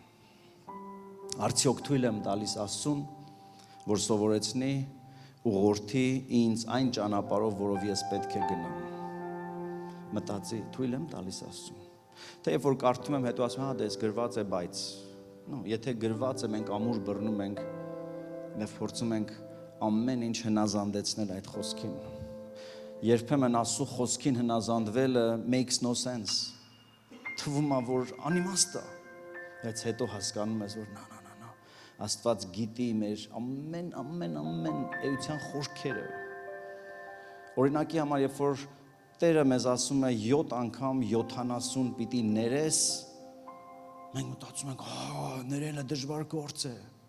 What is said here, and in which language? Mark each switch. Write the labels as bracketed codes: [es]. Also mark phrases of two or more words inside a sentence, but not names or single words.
[hy] Արդյոք թույլ եմ տալիս Աստծուն, որ սովորեցնի, ուղղորդի ինձ այն ճանապարհով, որով ես պետք է գնամ։ Մտածի, թույլ եմ տալիս Աստծուն։ Թե երբ որ կարդում եմ, հետո ասում եմ, հա դες գրված է, բայց եթե գրված է, մենք ամուր բռնում ենք եւ փորձում ենք ամեն ինչ հնազանդեցնել այդ խոսքին։ Երբեմն Աստծո խոսքին հնազանդվելը [en] makes no sense։ [hy] Թվում է, որ անիմաստ է, բայց հետո հասկանում ես, որ Աստված գիտի մեր ամեն էության խորքերը։ Օրինակի համար, երբ որ Տերը մեզ ասում է 7 անգամ 70 պիտի ներես, մենք մտածում ենք, ներելը դժվար գործ է։